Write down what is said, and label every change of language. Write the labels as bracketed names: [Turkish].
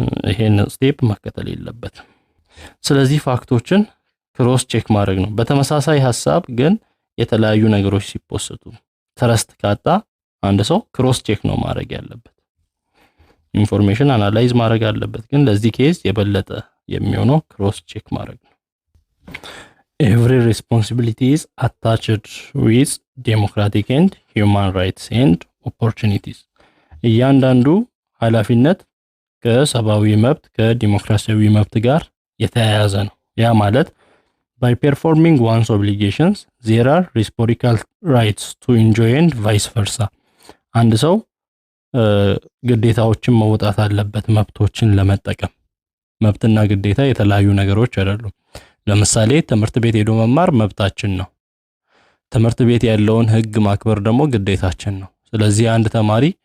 [Amharic] ይሄን ስቴፕ መከተል የለበትም። ስለዚህ ፋክቶችን ክሮስ ቼክ ማድረግ ነው። በተመሳሳይ ሐሳብ ግን የተለያዩ ነገሮች ሲፖስቱ ትረስት ካጣ አንድ ሰው ክሮስ ቼክ ነው ማድረግ ያለበት። ኢንፎርሜሽን አናላይዝ ማድረግ አለበት ግን ለዚህ ኬዝ የበለጠ የሚሆነው ክሮስ ቼክ ማድረግ ነው። [English] Every responsibility is attached with democratic and human rights and opportunities. [Amharic] እያንዳንዱ ኃላፊነት ከሰብአዊ መብት ከዲሞክራሲያዊ መብት ጋር የተያያዘ ነው። ያ ማለት [English] by performing one's obligations there are reciprocal rights to enjoy and vice versa. [Amharic] አንድ ሰው ግዴታዎችን መወጣት አለበት መብቶችን ለመጠቀም። መብትና ግዴታ የተለያዩ ነገሮች አይደሉም። ለምሳሌ ትምህርት ቤት ሄዶ መማር መብታችን ነው። ትምህርት ቤት ያለውን ህግ ማክበር ደግሞ ግዴታችን ነው። ስለዚህ አንድ ተማሪ